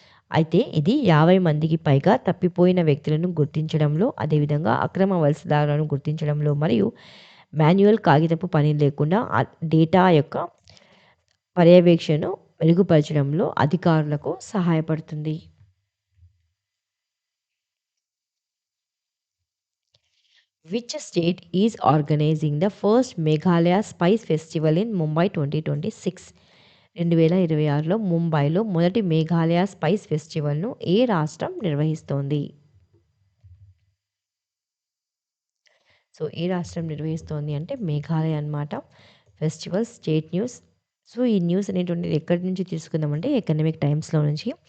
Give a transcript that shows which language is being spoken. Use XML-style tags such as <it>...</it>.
<te>అయితే ఇది 50 మందికి పైగా తప్పిపోయిన వ్యక్తులను గుర్తించడంలో, అదేవిధంగా అక్రమ వలసదారులను గుర్తించడంలో మరియు మాన్యువల్ కాగితపు పని లేకుండా డేటా యొక్క పర్యవేక్షణను మెరుగుపరచడంలో అధికారులకు సహాయపడుతుంది.</te> <en>Which state is organizing the first Meghalaya Spice Festival in Mumbai 2026?</en> <te>2026లో ముంబైలో మొదటి మేఘాలయ స్పైస్ ఫెస్టివల్ను ఏ రాష్ట్రం నిర్వహిస్తోంది? సో ఏ రాష్ట్రం నిర్వహిస్తోంది అంటే మేఘాలయ అన్నమాట. Festival state news. సో ఈ న్యూస్ అనేటువంటిది ఎక్కడి నుంచి తీసుకుందామంటే ఎకనామిక్ టైమ్స్లో నుంచి.</te>